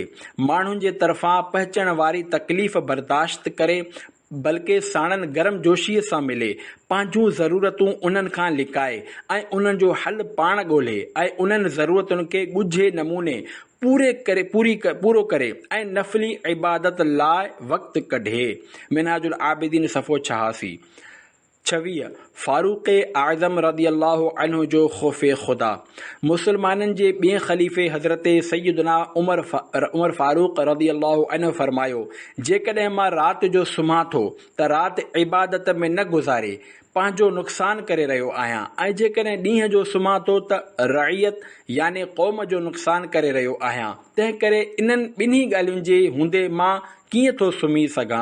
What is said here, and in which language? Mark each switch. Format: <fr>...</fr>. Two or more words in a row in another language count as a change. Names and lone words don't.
<sd>माण्हुनि जे तरफ़ां पहुचण वारी तकलीफ़ बर्दाश्त करे, बल्कि साणनि गरम जोशीअ सां मिले, पंहिंजूं ज़रूरतूं उन्हनि खां लिकाए ऐं उन्हनि जो हल पाण ॻोल्हे ऐं उन्हनि ज़रूरतुनि खे ॻुझे नमूने पूरो करे ऐं नफ़ली इबादत लाइ वक़्तु कढे। मिनहाजुल आबिदीन सफ़ो 86। 26. फारूक़ आज़म</sd> <ar>رضي الله عنه</ar> <sd>जो ख़ौफ़े ख़ुदा। मुसलमाननि जे ॿिए ख़लीफ़े हज़रत सैयदना उमर फारूक़</sd> <ar>رضي الله عنه</ar> <sd>फरमायो, जेकॾहिं मां राति जो सुम्हां थो त राति इबादत में न गुज़ारे पंहिंजो नुक़सान करे रहियो आहियां, ऐं जेकॾहिं ॾींहं जो सुम्हां थो त रइयत याने क़ौम जो नुक़सान करे रहियो आहियां। तंहिं करे इन्हनि ॿिन्ही ॻाल्हियुनि जे हूंदे मां कीअं थो सुम्ही सघां।</sd>